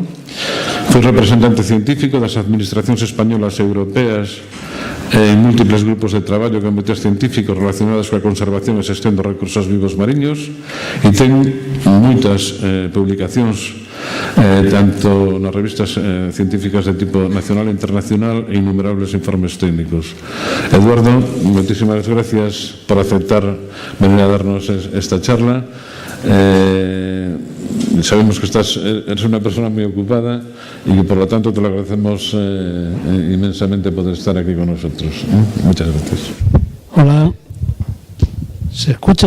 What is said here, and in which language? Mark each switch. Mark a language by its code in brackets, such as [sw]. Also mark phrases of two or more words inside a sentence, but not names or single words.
[gl] Foi representante científico das administracións españolas e europeas en múltiples grupos de traballo e comités científicos relacionados coa conservación e xestión dos recursos vivos mariños, e ten moitas publicacións tanto nas revistas científicas de tipo nacional e internacional e innumerables informes técnicos. Eduardo, [es] moitísimas gracias por aceptar venir a darnos esta charla. Sabemos que eres una persona muy ocupada y que por lo tanto te lo agradecemos inmensamente poder estar aquí con nosotros. Muchas gracias. Hola, ¿se escucha?